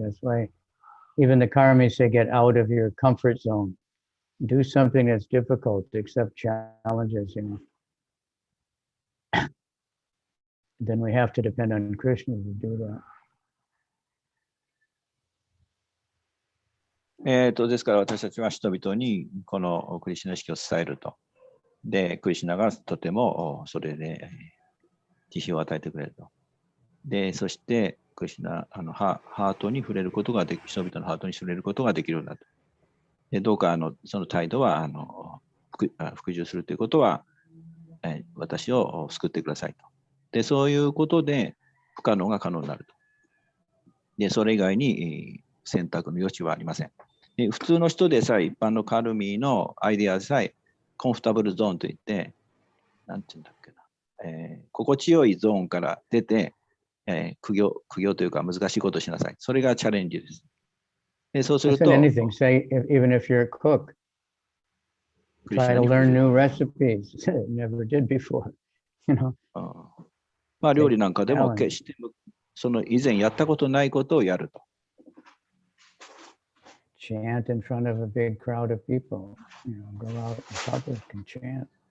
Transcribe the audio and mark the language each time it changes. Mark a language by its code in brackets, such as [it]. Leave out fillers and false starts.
[en] That's why even the karmis say get out of your comfort zone. Do something that's difficult, accept challenges, Then we have to depend on Krishna to do that. [ja] ですから私たちは人々にこのクリシュナ意識を伝えると。で、クリシュナがとてもそれで慈悲を与えてくれると。で、そしてクリシュナハートに触れることができ、人々のハートに触れることができるんだと。で、どうかその態度は服従するということは、私を救ってくださいと。で、そういうことで不可能が可能になると。で、それ以外に選択の余地はありません。で、普通の人でさえ、一般のカルミーのアイデアでさえ、コンフォタブルゾーンといって、なんていうんだっけな、心地よいゾーンから出て、苦行というか難しいことをしなさい。それがチャレンジです。で、そうすると、 [en] anything, say, even if you're a cook, try to learn new recipes. Never did before, [ja] まあ料理なんかでも決してその以前やったことないことをやると。 [en] Chant in front of a big crowd of people. Go out in public and chant.